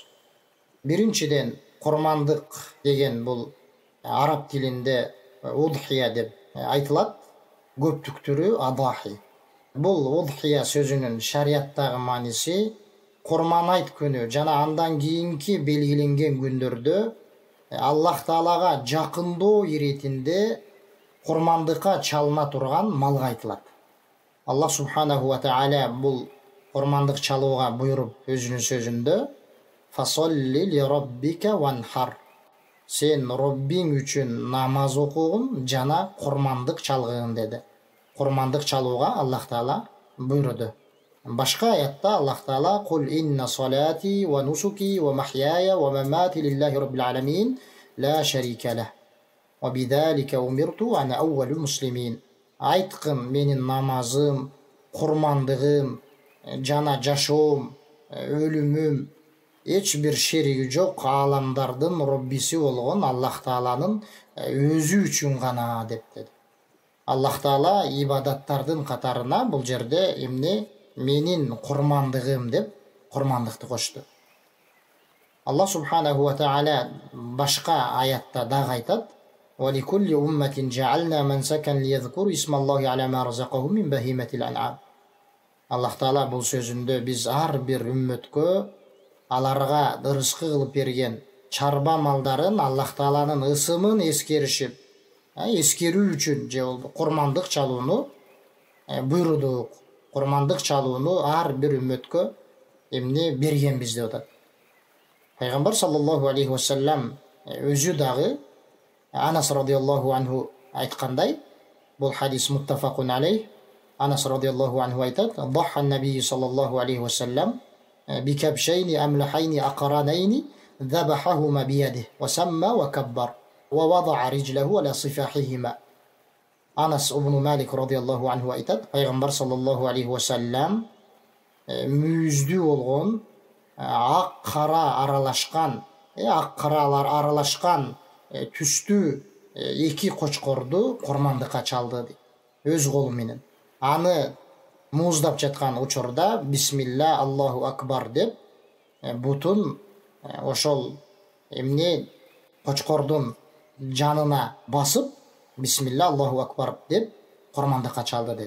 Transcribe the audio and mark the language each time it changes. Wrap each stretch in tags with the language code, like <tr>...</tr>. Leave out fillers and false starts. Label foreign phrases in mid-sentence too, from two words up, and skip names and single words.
<ky>Биринчиден, курмандык деген бул араб тилинде удхия деп айтылат, көптүктүрү адахи. Бул удхия сөзүнүн шариаттагы мааниси</ky> <ar>Курман айт</ar> <ky>күнү жана андан кийинки белгиленген күндөрдө Аллах Таалага жакындоо иретинде курмандыкка чалына турган малга айтылат. Аллах</ky> <ar>سبحانه وتعالى</ar> <ky>бул курмандык чалууга буйруп өзүнүн сөзүндө</ky> <ar>«فصل لربك وانحر»</ar> <ky>сен Роббиң үчүн намаз окугун жана курмандык чалгын деди. Курмандык чалууга Аллах Таала буйруду. Башка аятта</ky> <ar>Аллах Таала «قل إن صلاتي ونسكي ومحياي ومماتي لله رب العالمين لا شريك له وبذلك أمرت وأنا أول المسلمين».</ar> <ky>Айткын, менин намазым, курмандыгым жана жашоом, өлүмүм эч бир шериги жок ааламдардын Роббиси болгон Аллах Тааланын өзү үчүн гана деп деди. Аллах Таала ибадаттардын катарына бул жерде эмне менин курмандыгым деп курмандыкты кошту. Аллах</ky> <ar>سبحانه وتعالى</ar> <ky>башка аятта дагы айтат:</ky> <ar>«ولكل أمة جعلنا منسكا ليذكروا اسم الله على ما رزقهم من بهيمة الأنعام».</ar> <ky>Аллах Таала бул сөзүндө биз ар бир үммөткө аларга ырыскы кылып берген чарба малдарын Аллах Тааланын ысымын эскеришип, эскерүү үчүн же курмандык чалууну буйрудук. Курмандык чалууну ар бир үммөткө эмне бергенбиз деп атат. Пайгамбар</ky> <ar>صلى الله عليه وسلم</ar> <ky>өзү дагы Анас</ky> <ar>رضي الله عنه</ar> <ky>айткандай, бул хадис</ky> <ar>متفق عليه. Анас رضي الله عنه айтат: «ضحى النبي صلى الله عليه وسلم بكبشين أملحين أقرنين ذبحهما بيده وسمى وكبر ووضع رجله على صفاحهما».</ar> <ky>Анас ибн Малик</ky> <ar>رضي الله عنه</ar> <ky>айтат, пайгамбар</ky> <ar>صلى الله عليه وسلم</ar> <ky>мүйүздүү болгон ак кара аралашкан, ак каралар аралашкан түстүү эки кочкорду курмандыкка чалды өз колу менен. Аны мууздап жаткан учурда</ky> <ar>بسم الله الله أكبر</ar> <ky>деп бутун ошол эмне кочкордун жанына басып</ky> <ar>بسم الله الله أكبر</ar> <ky>деп курмандыкка чалды деди.</ky>